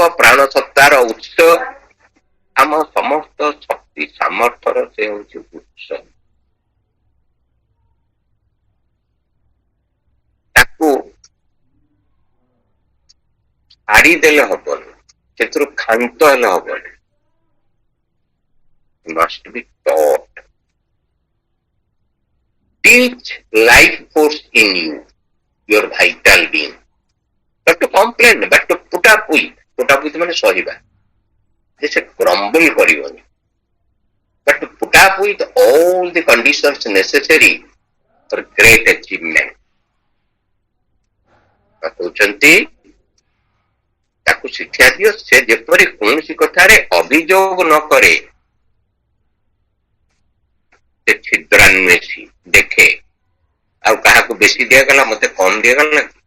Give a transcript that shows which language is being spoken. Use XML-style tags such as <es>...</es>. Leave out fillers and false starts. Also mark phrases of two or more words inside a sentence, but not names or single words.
<or>ପ୍ରାଣ ସତ୍ତାର ଉତ୍ସ, ଆମ ସମସ୍ତ ଶକ୍ତି ସାମର୍ଥ୍ୟର ସେ ହଉଛି ଉତ୍ସ। ତାକୁ ଛାଡିଦେଲେ ହବନି, ସେଥିରୁ କ୍ଷାନ୍ତ ହେଲେ ହବନି।</or> <en>Must be taught. Teach life force in you, your vital being. But to complain, but to put up</en> <or>ମାନେ ସହିବା, ଯେ ସେ କ୍ରମ୍ବଲ କରିବନି।</or> <en>But to put up with all the conditions necessary for great achievement.</en> <or>କହୁଛନ୍ତି ତାକୁ ଶିକ୍ଷା ଦିଅ, ସେ ଯେପରି କୌଣସି କଥାରେ ଅଭିଯୋଗ ନ କରେ, ସେ ଛିଦ୍ରାନ୍ୱେଷୀ ଦେଖେ, ଆଉ କାହାକୁ ବେଶୀ ଦିଆଗଲା, ମତେ କମ ଦିଆଗଲା।</or>